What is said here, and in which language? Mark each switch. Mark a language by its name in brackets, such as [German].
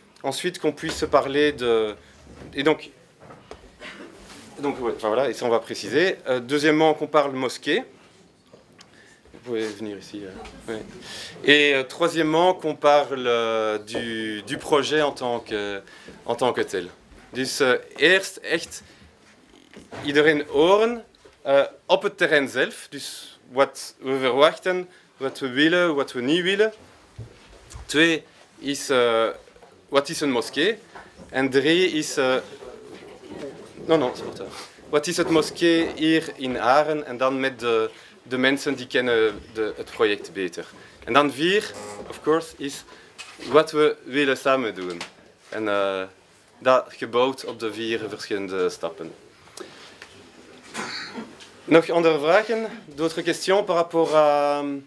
[French] Ensuite, qu'on puisse se parler de... Et donc ouais, enfin voilà, et ça on va préciser. Deuxièmement, qu'on parle mosquée. Vous pouvez venir ici. Ouais. Et troisièmement, qu'on parle du projet en tant que tel. [Dutch] Dus eerst echt iedereen horen op het terrein zelf. Dus wat we verwachten, wat we willen, wat we niet willen. 2 is wat is een moskee. En 3 is... Wat is het moskee hier in Aren? En dan met de mensen die kennen het project beter. En dan 4, [English] of course, [Dutch] is wat we willen samen doen. En dat gebouwd op de 4 verschillende stappen. Nog andere vragen? [French] D'autres questions par rapport à...